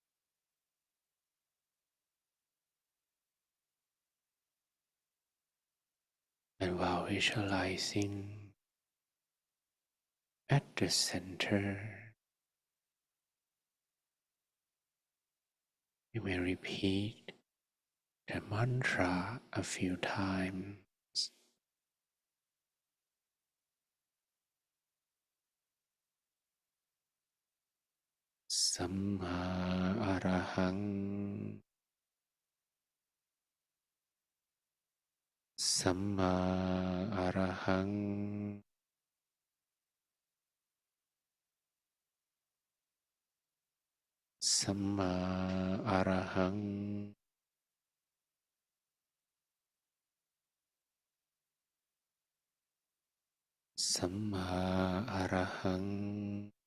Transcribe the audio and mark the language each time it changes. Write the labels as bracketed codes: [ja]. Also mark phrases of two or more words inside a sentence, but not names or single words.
[en] And while visualizing at the center, you may repeat the mantra a few times. [pi] Samma Arahang, Samma Arahang, Samma Arahang, Samma Arahang,